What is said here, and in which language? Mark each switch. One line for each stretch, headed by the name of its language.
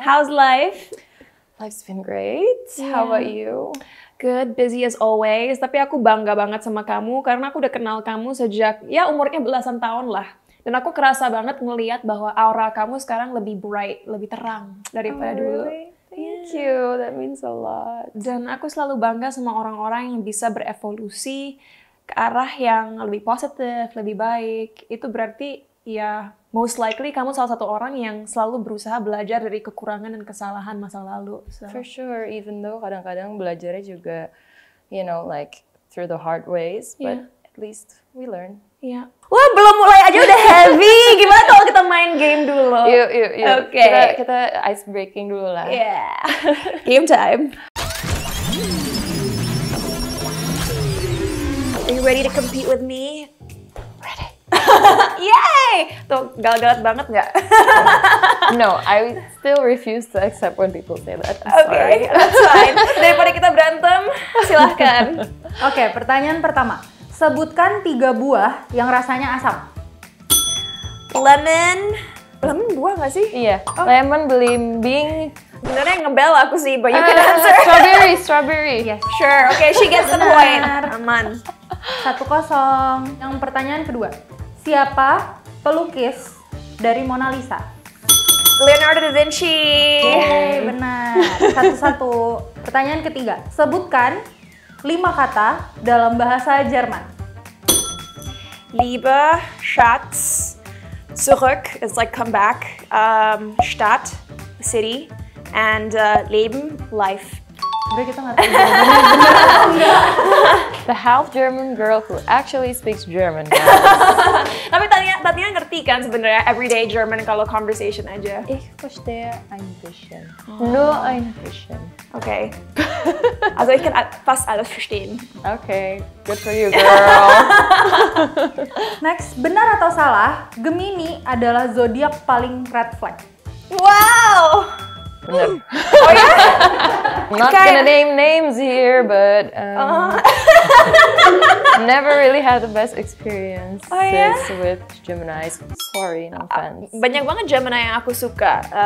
English: How's life? Life's been great. How about you? Good, busy as always.
Indonesian: Tapi aku bangga banget sama kamu karena aku udah kenal kamu sejak ya umurnya belasan tahun lah. Dan aku kerasa banget ngelihat bahwa aura kamu sekarang lebih bright, lebih terang daripada dulu.
English: Really? Thank you, that means a lot.
Indonesian: Dan aku selalu bangga sama orang-orang yang bisa berevolusi ke arah yang lebih positif, lebih baik. Itu berarti ya
English: most likely
Indonesian: kamu salah satu orang yang selalu berusaha belajar dari kekurangan dan kesalahan masa lalu.
English: So. For sure, even though
Indonesian: kadang-kadang belajarnya juga,
English: you know, like through the hard ways, but at least we learn.
Indonesian: Iya. Wah, belum mulai aja udah heavy. Gimana kalau kita main game dulu? Yuk. Oke. Kita ice breaking dulu lah.
English: Yeah. Game time. Are you ready to compete with me? Ready.
Indonesian: Yay! Tuh, gal-galat banget nggak?
English: No, I still refuse to accept when people say that. I'm sorry. Okay, that's fine.
Indonesian: Daripada kita berantem, silahkan. Oke, pertanyaan pertama. Sebutkan 3 buah yang rasanya asam. Lemon buah nggak sih? Iya, lemon, belimbing, Sebenarnya ngebel aku sih,
English: but you can answer. strawberry. Yes. Sure, okay, she gets the point.
Indonesian: Aman. 1-0. Yang pertanyaan kedua. Siapa pelukis dari Mona Lisa? Leonardo da Vinci. Yeay, benar. 1-1. Pertanyaan ketiga. Sebutkan 5 kata dalam bahasa Jerman.
English: Liebe, Schatz, zurück is like come back, Stadt, city, and Leben, life.
Indonesian: Udah kita nggak tahu jawabannya.
English: The half German girl who actually speaks German. Guys.
Indonesian: Tapi Tatiana ngerti kan sebenarnya
English: everyday German
Indonesian: kalau conversation aja.
German: Ich verstehe ein bisschen. Nur ein bisschen.
English: Okay.
German: Also ich kann fast alles verstehen.
English: Okay, good for you, girl.
Indonesian: Next, benar atau salah? Gemini adalah zodiak paling red flag.
English: Wow.
Indonesian: Bener. Oh ya?
English: I'm not gonna name names here, but never really had the best experiences with Geminis. Sorry, no offense.
Indonesian: Banyak banget Gemini yang aku suka.